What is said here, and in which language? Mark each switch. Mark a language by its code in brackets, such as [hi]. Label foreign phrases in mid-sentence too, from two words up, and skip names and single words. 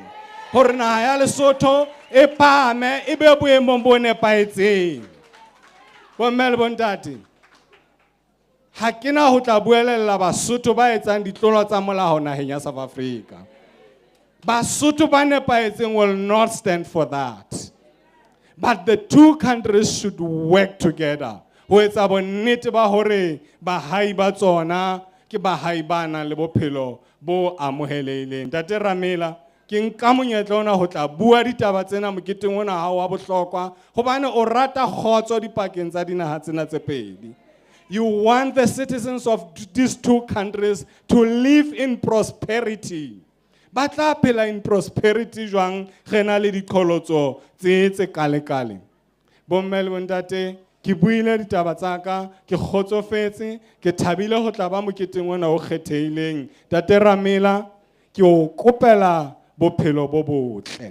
[st] Hore naha ya Lesotho e phahame e be boemong bo nepahetseng. Bomme le bontate, ha ke na ho tla buelella Basotho ba etsang ditlolo tsa molao naheng ya South Africa. Basotho ba nepahetseng [en] will not stand for that. But the two countries should work together. [st] Ho etsa bonnete ba hore bahai ba tsona ke bahai ba nang le bophelo bo amohelehileng. Ntate Ramela, ke nka monyetla ona ho tla bua ditaba tsena moketeng ona ha wa bohlokwa hobane o rata kgotso dipakeng tsa dinaha tsena tse pedi. [en] You want the citizens of these two countries to live in prosperity. [st] Ba tla phela [en] in prosperity [st] jwang re na le diqholotso tse kale-kale. Bomme le bontate, ke buile ditaba tsa ka, ke kgotsofetse, ke thabile ho tla ba moketeng ona o kgethehileng. Ntate Ramela, ke o kopela bophelo bo botle.